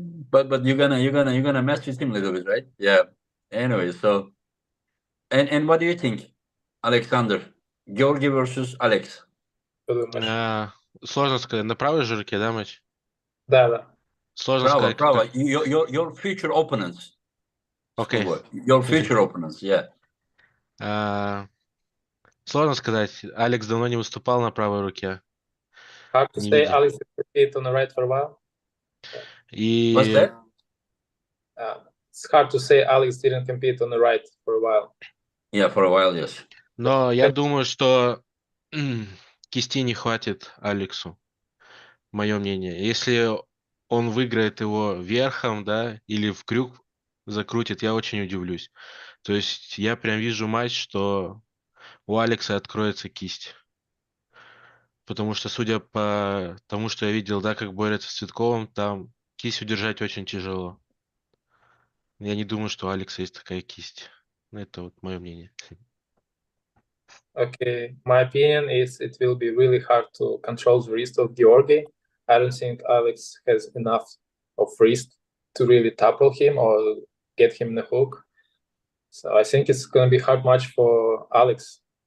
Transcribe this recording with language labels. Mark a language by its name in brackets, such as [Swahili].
[English] But you're gonna mess with him a little bit, right? Yeah. Anyway, so and what do you think, Alexander? Georgi versus Alex. [Russian] Что думаешь? Сложно сказать. На правой же руке, да, матч? Да. Сложно [English] Bravo, [Russian] сказать. [English] bravo. Your future opponents. [Russian] Окей. [English] Schoolboy. Your future opponents, yeah. [Russian] Сложно сказать. Алекс давно не выступал на правой руке. [English] Hard to say Alex compete on the right for a while. What's that? It's hard to say Alex didn't compete on the right for a while. Yeah, for a while, yes. [Russian] Но я думаю, что кисти не хватит Алексу. Мое мнение. Если он выиграет его верхом, да, или в крюк закрутит, я очень удивлюсь. То есть я прям вижу матч, что у Алекса откроется кисть. Потому что, судя по тому, что я видел, да, как борется с Цветковым, там кисть удержать очень тяжело. Я не думаю, что у Алекса есть такая кисть. Это вот мое мнение. [English] Okay, my opinion is it will be really hard to control the wrist of Georgi. I don't think Alex has enough of wrist to really topple him or get him in the hook. So I think it's going to be hard match for Alex.